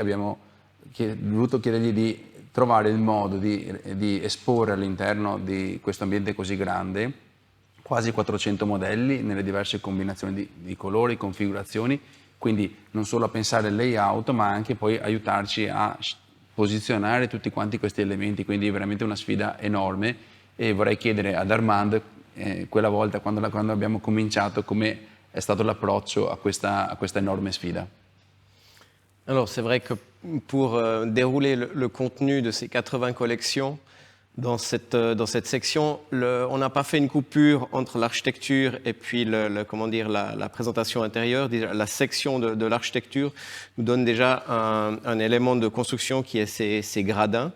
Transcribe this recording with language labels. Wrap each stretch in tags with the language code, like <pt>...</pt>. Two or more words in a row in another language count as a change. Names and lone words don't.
<it>Abbiamo dovuto chiedergli di trovare il modo di esporre all'interno di questo ambiente così grande quasi 400 modelli nelle diverse combinazioni di colori, configurazioni, quindi non solo a pensare il layout ma anche poi aiutarci a posizionare tutti quanti questi elementi, quindi è veramente una sfida enorme. E vorrei chiedere ad Armand, quella volta quando abbiamo cominciato, come è stato l'approccio a questa enorme sfida.</it> <fr>Alors c'est vrai que pour dérouler le contenu de ces 80 collections, dans cette section, on n'a pas fait une coupure entre l'architecture et puis la présentation intérieure. La section de l'architecture nous donne déjà un élément de construction qui est ces gradins.</fr>